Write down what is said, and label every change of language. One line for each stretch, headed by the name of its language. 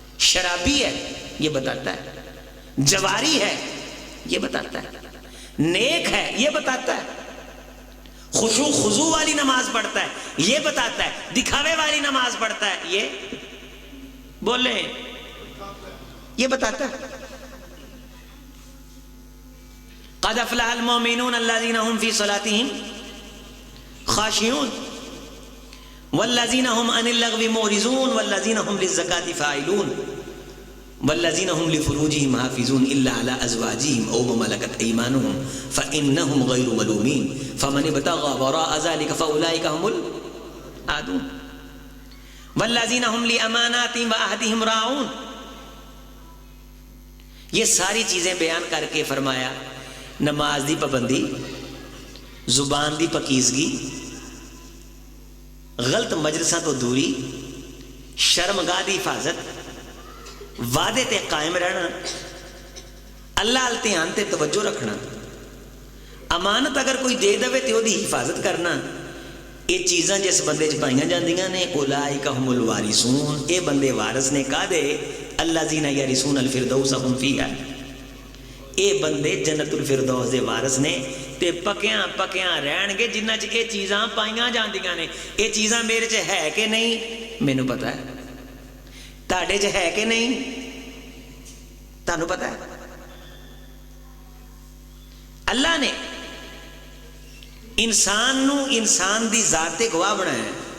Urdu: شرابی ہے، یہ بتاتا ہے. جواری ہے، یہ بتاتا ہے. نیک ہے، یہ بتاتا ہے. خشوع خضوع والی نماز پڑھتا ہے، یہ بتاتا ہے. دکھاوے والی نماز پڑھتا ہے، یہ بولے یہ بتاتا ہے.
Arabic: قد افلح المؤمنون الذين هم في صلاتهم خاشعون والذين هم عن اللغو معرضون والذين هم للزكاة فاعلون والذين هم لفروجهم حافظون إلا على أزواجهم أو ما ملكت أيمانهم فإنهم غير ملومين فمن ابتغى وراء ذلك فأولئك هم العادون والذين هم لأماناتهم وعهدهم راعون.
Punjabi: یہ ساری چیزیں بیان کر کے فرمایا نماز دی پابندی، زبان دی پاکیزگی، غلط مجلساں تو دوری، شرمگاہ دی حفاظت، وعدے تے قائم رہنا، اللہ ال دھیان تے توجہ رکھنا، امانت اگر کوئی دے دے تے دی حفاظت کرنا. یہ چیزاں جس بندے چ پائیاں جاندیاں نے
Arabic: اولئک هم الوارثون،
Punjabi: اے بندے وارث نے کا دے
Arabic: الذین یرثون الفردوس هم فیہا،
Punjabi: اے بندے جنت الفردوس دے وارث نے تے پکیاں پکیاں رہن گے جنہاں چ اے چیزاں پائیاں جاندیاں نے. اے چیزاں میرے چ ہے کہ نہیں مینوں پتہ ہے، تاڑے چ ہے کہ نہیں تانوں پتہ ہے. اللہ نے انسان نو انسان دی ذات گواہ بنایا ہے.